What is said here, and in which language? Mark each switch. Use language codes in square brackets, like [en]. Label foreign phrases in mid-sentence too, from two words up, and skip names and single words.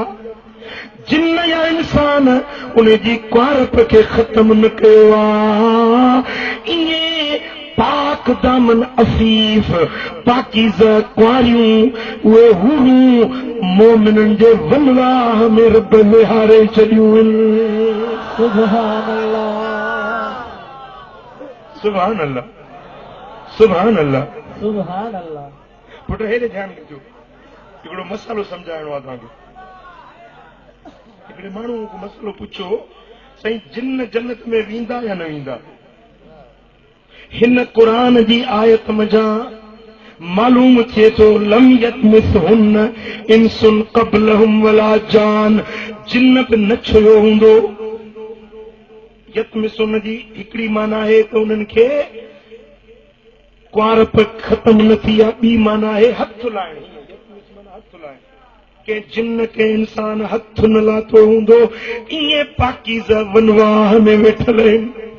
[sd] जिन या इंसान उन जी कुआरप खे ख़त्म न कयो आहे। ईअं पाक दामन अफ़ीफ़ पाकीज़ा कुआरियूं उहे हूरूं मोमिननि जे वनवाह में रब विहारे छॾियूं आहिनि। [ar] سبحان الله, سبحان الله، سبحان الله, سبحان الله. [sd] पुट हेॾे ध्यानु ॾिजो, हिकिड़ो मसालो सम्झाइणो आहे तव्हांखे। हिकिड़े माण्हू को मसलो पुछो, साईं जिन जन्नत में वेंदा या न वेंदा? हिन क़ुरान जी आयत मज़ा मालूम थिए थो [ar] لم يطمثهن إنس قبلهم ولا جان, [sd] जिन बि न छुयो हूंदो। यतमिसहुन्न जी हिकिड़ी माना आहे त उन्हनि खे कुआरप ख़त्म न थी आहे, ॿी माना आहे हथ लाइण। हथ लाइण कंहिं जिन कंहिं इंसान हथ न लाथो हूंदो, ईअं पाकीज़ा वनवाह में वेठल आहिनि।